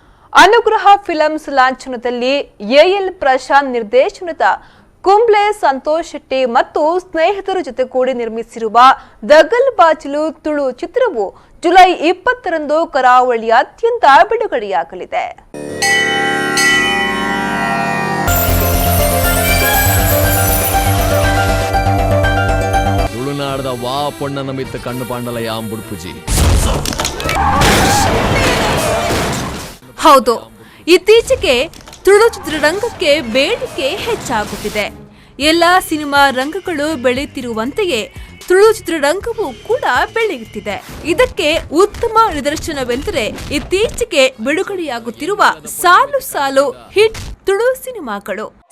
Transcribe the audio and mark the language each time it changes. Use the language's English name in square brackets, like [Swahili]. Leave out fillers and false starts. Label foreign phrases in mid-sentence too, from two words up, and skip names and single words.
[Kannada] ಅನುಗ್ರಹ ಫಿಲ್ಮ್ಸ್ ಲಾಂಛನದಲ್ಲಿ ಎಎಲ್ ಪ್ರಶಾಂತ್ ನಿರ್ದೇಶನದ ಕುಂಬ್ಳೆ ಸಂತೋಷ್ ಶೆಟ್ಟಿ ಮತ್ತು ಸ್ನೇಹಿತರ ಜೊತೆ ಕೂಡಿ ನಿರ್ಮಿಸಿರುವ ದಗಲ್ ಬಾಚಿಲು ತುಳು ಚಿತ್ರವು ಜುಲೈ 20ರಂದು ಕರಾವಳಿಯಾದ್ಯಂತ ಬಿಡುಗಡೆಯಾಗಲಿದೆ. [Tulu] ತುಳುನಾಡದ ವಾ ಪೊಣ್ಣನ ಮಿತ್ತ ಕಣ್ಣು ಪಾಂಡಲ ಯಾಂಬುಡ್ಪುಜಿ. [Kannada] ಹೌದು, ಇತ್ತೀಚೆಗೆ ತುಳು ಚಿತ್ರರಂಗಕ್ಕೆ ಬೇಡಿಕೆ ಹೆಚ್ಚಾಗುತ್ತಿದೆ. ಎಲ್ಲ ಸಿನಿಮಾ ರಂಗಗಳು ಬೆಳೆಯುತ್ತಿರುವಂತೆಯೇ ತುಳು ಚಿತ್ರರಂಗವೂ ಕೂಡ ಬೆಳೆಯುತ್ತಿದೆ. ಇದಕ್ಕೆ ಉತ್ತಮ ನಿದರ್ಶನವೆಂದರೆ ಇತ್ತೀಚೆಗೆ ಬಿಡುಗಡೆಯಾಗುತ್ತಿರುವ ಸಾಲು ಸಾಲು ಹಿಟ್ ತುಳು ಸಿನಿಮಾಗಳು.